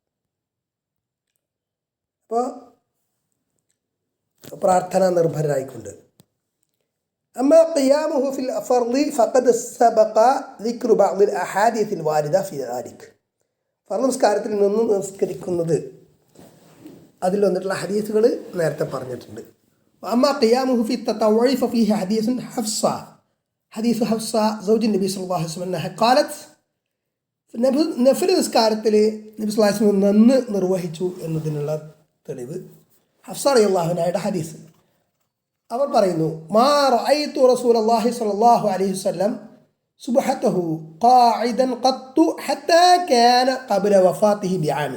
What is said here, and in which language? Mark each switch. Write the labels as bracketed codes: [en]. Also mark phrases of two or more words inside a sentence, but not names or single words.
[ml] അപ്പോൾ പ്രാർത്ഥന നിർഭരായിക്കൊണ്ട്. [ar] أما قيامه في الفرض فقد سبق ذكر بعض الأحاديث الواردة في ذلك. [ml] ഫർള് നമസ്കാരത്തിൽ നിന്ന് നിസ്കരിക്കുന്നത് അതിൽ വന്നിട്ടുള്ള ഹദീസുകൾ നേരത്തെ പറഞ്ഞിട്ടുണ്ട്. [ar] أما قيامه في التطوع ففيه حديث حفصة، حديث حفصة زوج النبي صلى الله عليه وسلم أنها قالت [ml] നഫിൽ നിസ്കാരത്തിൽ നബി സല്ലല്ലാഹു അലൈഹി വസല്ലം നിന്ന് നിർവഹിച്ചു എന്നതിനുള്ള തെളിവ് ഹഫ്സ റളിയല്ലാഹു അൻഹയുടെ ഹദീസ്. അവർ പറയുന്നു, [ar] ما رأيت رسول الله صلى الله عليه وسلم سبحته قاعدا قط حتى كان قبل وفاته بعام.